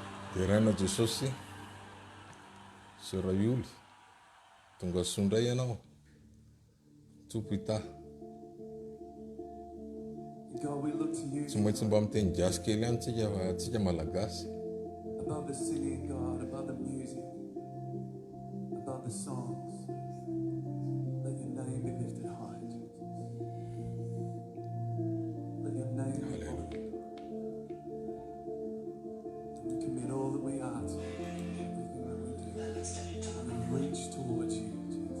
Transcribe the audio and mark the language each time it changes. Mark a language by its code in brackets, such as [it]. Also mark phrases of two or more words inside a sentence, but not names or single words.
[mg] Terana Jesosy, Sera Yuli, tonga sondray ianao, tompo ita. [en] God, we look to you [mg] Tsy maintsy mba miteny jazz kely ihany tsika malagasy. [en] above the singing, God, above the music, above the songs. Let your name be lifted high, Jesus. Let your name be honored. We commit all that we are to you, everything that we do. We reach towards you, Jesus.